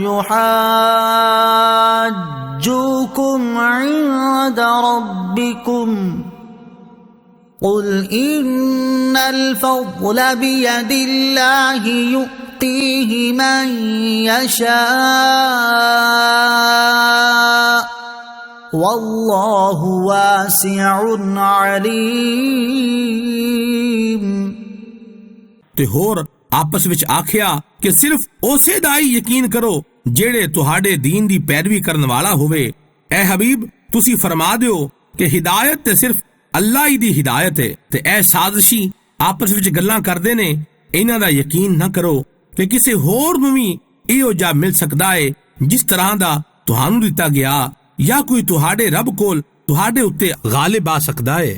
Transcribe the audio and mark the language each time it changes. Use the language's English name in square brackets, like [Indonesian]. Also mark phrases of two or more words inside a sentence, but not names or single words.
[Arabic] يحاجوكم عند ربكم قل إن الفضل بيد الله يؤتيه من يشاء والله واسع عليم. [Punjabi] ਤੇ ਹੋਰ ਆਪਸ ਵਿੱਚ ਆਖਿਆ ਕਿ ਸਿਰਫ਼ ਉਸੇ ਦਾ ਹੀ ਯਕੀਨ ਕਰੋ ਜਿਹੜੇ ਤੁਹਾਡੇ ਦੀਨ ਦੀ ਪੈਰਵੀ ਕਰਨ ਵਾਲਾ ਹੋਵੇ। ਐ ਹਬੀਬ, ਤੁਸੀਂ ਫ਼ਰਮਾ ਦਿਓ ਕਿ ਹਿਦਾਇਤ ਤੇ ਸਿਰਫ਼ ਅੱਲਾਹ ਹੀ ਦੀ ਹਿਦਾਇਤ ਹੈ। ਤੇ ਏ ਸਾਜ਼ਿਸ਼ੀ ਆਪਸ ਵਿੱਚ ਗੱਲਾਂ ਕਰਦੇ ਨੇ, ਇਨ੍ਹਾਂ ਦਾ ਯਕੀਨ ਨਾ ਕਰੋ ਕਿ ਕਿਸੇ ਹੋਰ ਨੂੰ ਵੀ ਇਹੋ ਜਿਹਾ ਮਿਲ ਸਕਦਾ ਹੈ ਜਿਸ ਤਰ੍ਹਾਂ ਦਾ ਤੁਹਾਨੂੰ ਦਿੱਤਾ ਗਿਆ, ਯਾ ਕੋਈ ਤੁਹਾਡੇ ਰੱਬ ਕੋਲ ਤੁਹਾਡੇ ਉੱਤੇ ਗ਼ਾਲਿਬ ਆ ਸਕਦਾ ਹੈ।